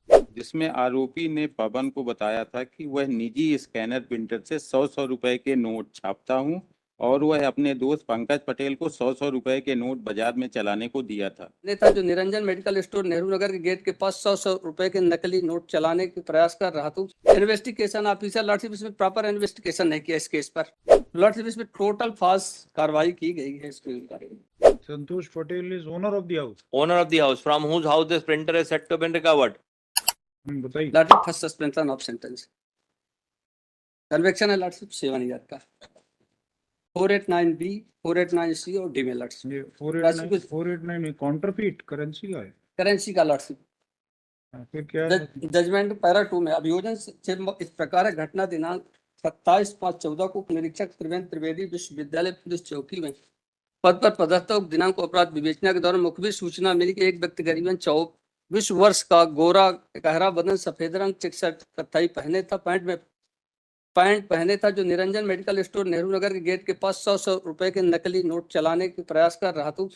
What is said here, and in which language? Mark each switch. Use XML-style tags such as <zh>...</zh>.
<hi>जिसमें आरोपी ने पवन को बताया था कि वह निजी स्कैनर प्रिंटर से 100-100 रुपए के नोट छापता हूं और वह अपने दोस्त पंकज पटेल को 100-100 रुपए के नोट बाजार में चलाने को दिया था। नेता जो निरंजन मेडिकल स्टोर नेहरू नगर के गेट के पास 100-100 रुपए के नकली नोट चलाने के प्रयास कर रहा था। इन्वेस्टिगेशन ऑफिसर लॉर्ड साहब इसमें प्रॉपर इन्वेस्टिगेशन नहीं किया इस केस पर। लॉर्ड साहब इसमें टोटल फाल्स कार्रवाई की गई है इसके ऊपर।</hi> <en>Santosh Patel is owner of the house. Owner of the house from whose house this printer is said to have been recovered.</en> <hi>बताइए। लॉर्ड साहब first suspension of sentence. Conviction है लॉर्ड साहब 7 ईयर का। 489B 489C और D में Lord साहब। ये 489 में काउंटरफीट करेंसी का है। करेंसी का लॉर्ड साहब। फिर क्या जजमेंट पैरा 2 में अभियोजन से इस प्रकार है। घटना दिनांक 27/5/14 को उपनिरीक्षक त्रिवेंद्र त्रिवेदी विश्वविद्यालय पुलिस चौकी में पद पर पदस्थ दिनांक को अपराध विवेचना के दौरान मुखबिर सूचना मिली कि एक व्यक्ति करीबन 24 वर्ष का गोरा गहरा बदन सफेद रंग चेक शर्ट कत्थई पहने था पैंट पहने था जो निरंजन मेडिकल स्टोर नेहरू नगर के गेट के पास 100-100 रुपए के नकली नोट चलाने के प्रयास कर रहा था।</hi>